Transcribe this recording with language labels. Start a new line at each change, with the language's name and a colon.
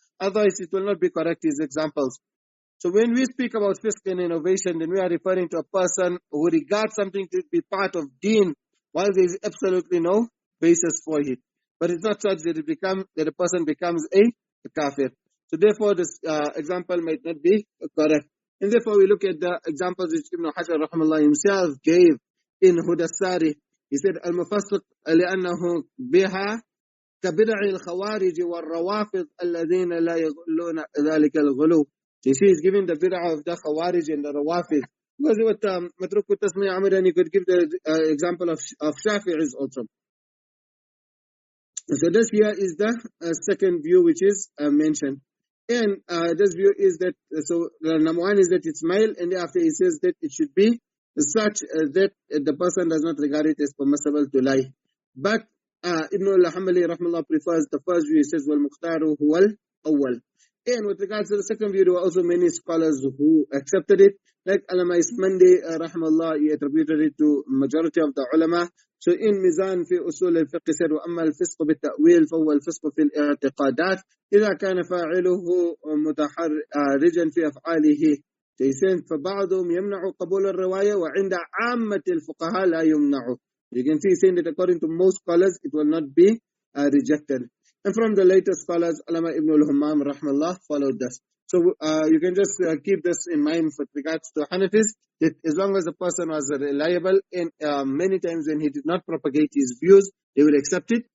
English: Otherwise, it will not be correct, these examples. So when we speak about fisq and innovation, then we are referring to a person who regards something to be part of deen, while there is absolutely no basis for it. But it's not such that the person becomes a kafir. So therefore, this example might not be correct. And therefore, we look at the examples which Ibn Hajar rahimahullah himself gave in Hudassari. He said,
Arabic: al-mufassiq li'annahu biha كبدع الخوارج والروافض الذين لا يغلون ذلك الغلو.
English: You see, he's giving the bid'ah of the Khawarij and the Rawafid. Because with Matruk Tasmiya Amiran, you could give the example of Shafi'is also. So this here is the second view which is mentioned. And this view is that, so the number 1 is that it's male, and thereafter he says that it should be such that the person does not regard it as permissible to lie. But Ibn al-Hanbali rahmallah prefers the first view. He says,
Arabic: وَالْمُخْتَارُ هُوَ الْأَوَّلِ.
English: And with regards to the second view, there were also many scholars who accepted it. Like Allama Ismandi, rahmallah, he attributed it to majority of the ulama. So in Mizan
Arabic: في أصول الفقه
English: said
Arabic: وأما الفسق بالتأويل فهو الفسق في الاعتقادات إذا كان فاعله متحرجا في أفعاله.
English: They said
Arabic: فبعضهم يمنع قبول الرواية وعند عامة الفقهاء لا يمنع.
English: You can see saying that according to most scholars it will not be rejected. And from the later scholars, Allama Ibn al-Hammam rahmallah followed this. So you can just keep this in mind with regards to Hanafis, that as long as the person was reliable, and many times when he did not propagate his views, they will accept it.